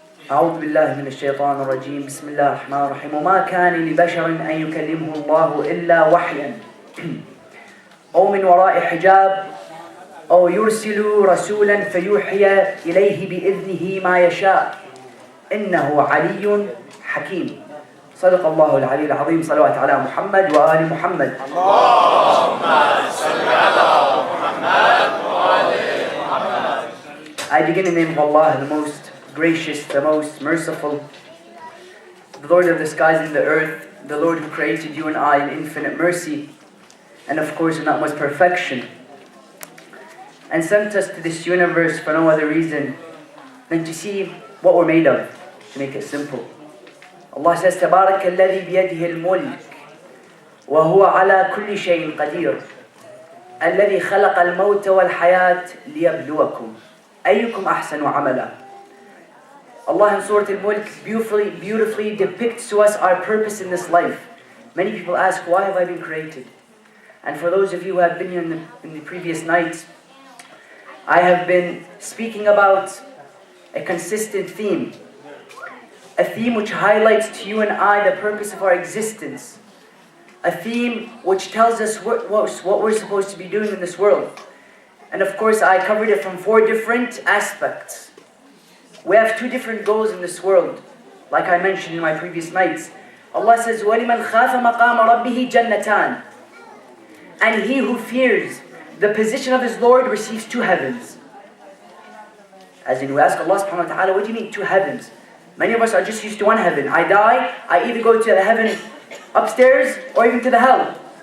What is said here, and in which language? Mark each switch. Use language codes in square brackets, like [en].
[ar] أعوذ بالله من الشيطان الرجيم. بسم الله الرحمن الرحيم. وما كان لبشر أن يكلمه الله إلا وحيا أو من وراء حجاب أو يرسل رسولا فيوحي إليه بإذنه ما يشاء إنه علي حكيم. صدق الله العلي العظيم. صلوات على محمد وآل محمد. اللهم صل على محمد وآل محمد. [en] I begin in the name of Allah, the most gracious, the most merciful, the Lord of the skies and the earth, the Lord who created you and I in infinite mercy, and of course in utmost perfection, and sent us to this universe for no other reason than to see what we're made of, to make it simple. Allah says, [ar] تبارك الذي بيده الملك وهو على كل شيء قدير الذي خلق الموت والحياة ليبلوكم أيكم أحسن عملا. [en] Allah in Surah Al-Mulk beautifully depicts to us our purpose in this life. Many people ask, why have I been created? And for those of you who have been here in the previous nights, I have been speaking about a consistent theme. A theme which highlights to you and I the purpose of our existence. A theme which tells us what we're supposed to be doing in this world. And of course I covered it from 4 different aspects. We have 2 different goals in this world, like I mentioned in my previous nights. Allah says, [ar] وَلِمَنْ خَافَ مَقَامَ رَبِّهِ جَنَّتَانِ. [en] And he who fears the position of his Lord receives 2 heavens. As in, we ask Allah subhanahu wa ta'ala, what do you mean 2 heavens? Many of us are just used to 1 heaven. I die, I either go to the heaven upstairs or even to the hell.